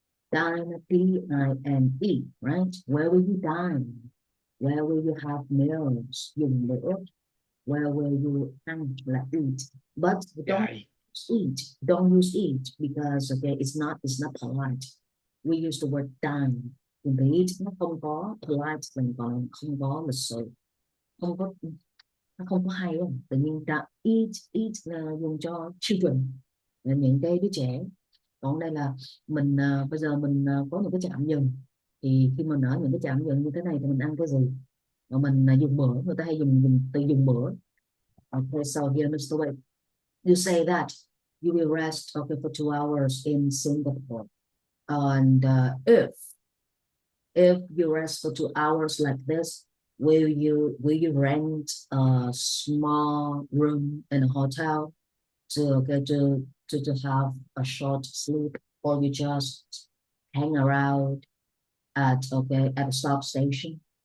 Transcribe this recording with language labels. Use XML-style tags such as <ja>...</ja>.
<en>Dine, D-I-N-E, right? Where will you dine? Where will you have meals?</en> <vi>Dùng bữa.</vi> <en>Where will you eat? But don't Yeah, eat. Don't use eat because it's not polite. We use the word dine.</en> <vi>Dùng từ eat nó không có polite, mình còn không có lịch sự, không có nó không có hay không? Tự nhiên ta eat là dùng cho children là những cái đứa trẻ. Còn đây là mình bây giờ mình có những cái trạm dừng, thì khi mình ở những cái trạm dừng như thế này thì mình ăn cái gì, mà mình dùng bữa, người ta hay dùng từ dùng bữa.</vi> <en>Okay, so here Mr. Wade, you say that you will rest for 2 hours in Singapore, and if you rest for 2 hours like this, will you rent a small room in a hotel to have a short sleep, or you just hang around at a stop station?</en>